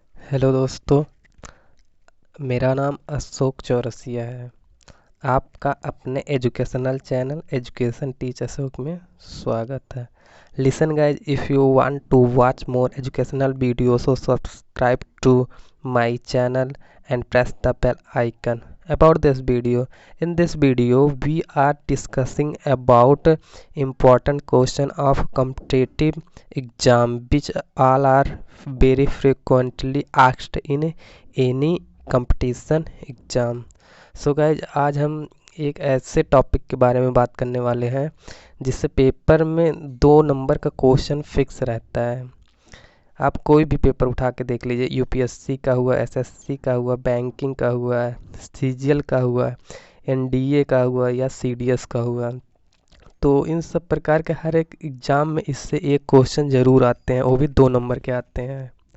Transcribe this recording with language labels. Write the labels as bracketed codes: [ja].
[hi] Hello दोस्तों, मेरा नाम अशोक चौरसिया है। आपका अपने educational channel education teach Ashok में स्वागत है। [en] Listen guys, if you want to watch more educational video so subscribe to my channel and press the bell icon. About this video, in this video we are discussing about important question of competitive exam which all are very frequently asked in any competition exam. So guys, [hi] आज हम एक ऐसे topic के बारे में बात करने वाले हैं जिससे पेपर में 2 नंबर का क्वेश्चन फिक्स रहता है। आप कोई भी पेपर उठा के देख लीजिए, यूपीएससी का हुआ, एसएससी का हुआ, बैंकिंग का हुआ, सीजीएल का हुआ, एनडीए का हुआ या सीडीएस का हुआ, तो इन सब प्रकार के हर एक एग्ज़ाम में इससे एक क्वेश्चन ज़रूर आते हैं, वो भी 2 नंबर के आते हैं।